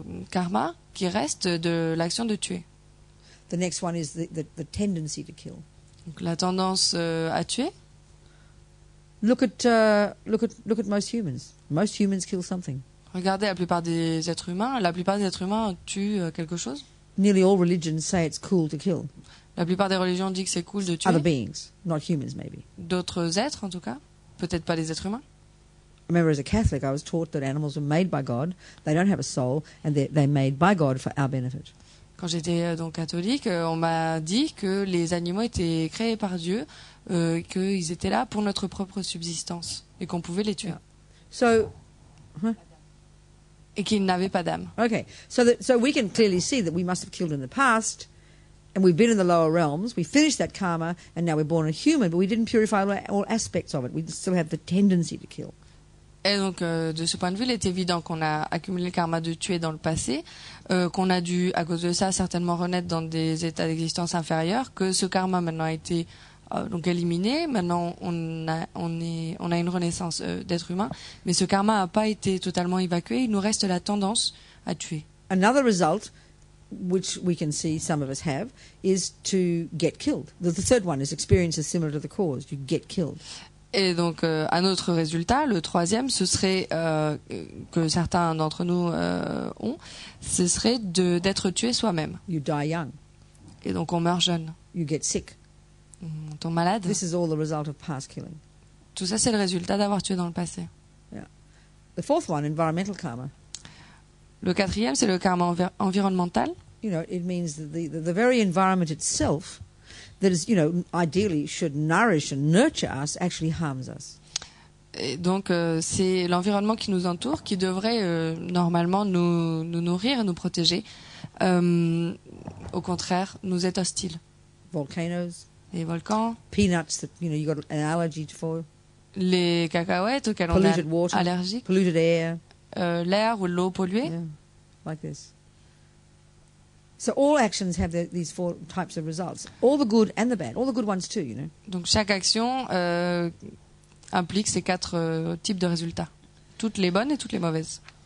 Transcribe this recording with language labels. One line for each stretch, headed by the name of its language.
French: karmas qui restent de l'action de tuer.
English: The next one is the tendency to kill.
French: Donc la tendance à tuer.
English: Look at most humans. Most humans kill something.
French: Regardez la plupart des êtres humains. La plupart des êtres humains tuent quelque chose.
English: Nearly all religions say it's cool to kill
French: La plupart des religions disent que c'est cool de tuer.
English: other beings, not humans maybe.
French: D'autres êtres, en tout cas. Peut-être pas les êtres humains.
English: I remember as a Catholic I was taught that animals were made by God, they don't have a soul, and they're made by God for our benefit.
French: Quand j'étais donc catholique, on m'a dit que les animaux étaient créés par Dieu, qu'ils étaient là pour notre propre subsistance et qu'on pouvait les tuer.
English: Yeah. So,
French: Et qu'ils n'avaient pas d'âme.
English: okay, so we can clearly see that we must have killed in the past, and we've been in the lower realms, we finished that karma, and now we're born a human, but we didn't purify all aspects of it. We still have the tendency to kill.
French: Et donc, de ce point de vue, il est évident qu'on a accumulé le karma de tuer dans le passé, qu'on a dû, à cause de ça, certainement renaître dans des états d'existence inférieurs, que ce karma maintenant a été donc éliminé. Maintenant, on a une renaissance d'être humain, mais ce karma n'a pas été totalement évacué. Il nous reste la tendance à tuer.
English: Another result, which we can see some of us have, is to get killed. The third one is experiences similar to the cause. You get killed.
French: Et donc, un autre résultat, le troisième, ce serait que certains d'entre nous ont, ce serait d'être tué soi-même.
English: You die young.
French: Et donc, on meurt jeune.
English: You get sick.
French: On tombe malade.
English: This is all the result of past killing.
French: Tout ça, c'est le résultat d'avoir tué dans le passé.
English: The fourth one, environmental karma.
French: Le quatrième, c'est le karma environnemental.
English: You know, it means that the very environment itself that is, you know, ideally should nourish and nurture us actually harms us.
French: Et donc, c'est l'environnement qui nous entoure qui devrait normalement nous nourrir et nous protéger. Au contraire, nous est hostile.
English: Volcanoes,
French: Les volcans,
English: peanuts that, you know, you got an allergy for,
French: les cacahuètes auxquelles on
English: polluted
French: est
English: water,
French: allergique,
English: polluted air,
French: l'air ou l'eau polluée.
English: yeah, like this. So all actions have these four types of results. All the good and the bad. All the good ones too, you know.
French: Donc, chaque action implique ces quatre types de résultats. Toutes les bonnes et toutes les mauvaises.